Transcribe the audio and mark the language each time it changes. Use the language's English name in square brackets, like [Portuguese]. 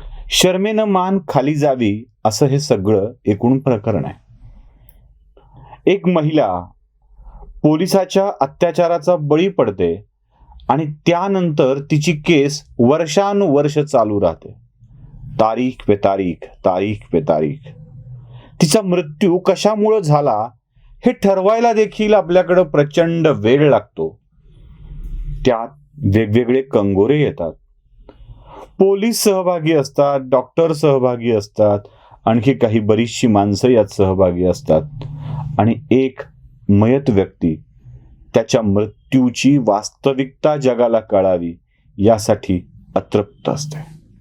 [Marathi] शर्मेनं मान खाली जावी असं हे सगळं एकूण प्रकरण आहे. एक महिला पोलिसाच्या अत्याचाराचा बळी पडते आणि त्यानंतर तिची केस वर्षानुवर्ष चालू राहते. [Hindi] तारीख पे तारीख, तारीख पे तारीख. [Marathi] तिचा मृत्यू कशामुळे झाला हे ठरवायला देखील आपल्याकडे प्रचंड वेळ लागतो. त्यात वेगवेगळे कंगोरे येतात. पोलीस सहभागी असतात, डॉक्टर सहभागी असतात, आणखी काही बरीचशी माणसं यात सहभागी असतात आणि एक मयत व्यक्ती त्याच्या मृत्यूची वास्तविकता जगाला कळावी यासाठी अतृप्त असते.